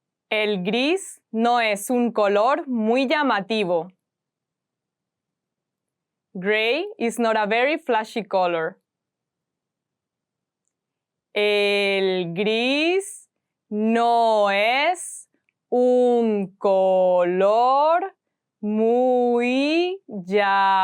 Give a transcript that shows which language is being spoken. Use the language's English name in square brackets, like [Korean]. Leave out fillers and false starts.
[Spanish] El gris no es un color muy llamativo. [English] Gray is not a very flashy color. [Spanish] El gris no es un color muy llamativo.